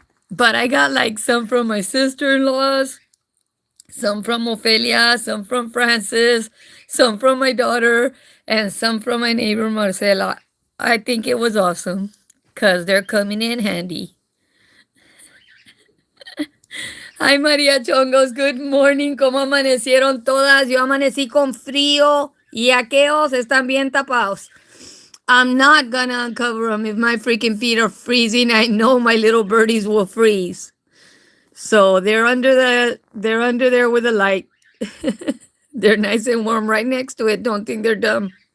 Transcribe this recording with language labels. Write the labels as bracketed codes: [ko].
[en] But I got like some from my sister-in-laws, some from Ophelia, some from Francis, some from my daughter, and some from my neighbor Marcela. I think it was awesome because they're coming in handy. Ay, María Chongos, good morning. [es] ¿Cómo amanecieron todas? Yo amanecí con frío y aqueos están bien tapados. [en] I'm not gonna uncover them. If my freaking feet are freezing, I know my little birdies will freeze. So they're under there with a light. They're nice and warm right next to it. Don't think they're dumb.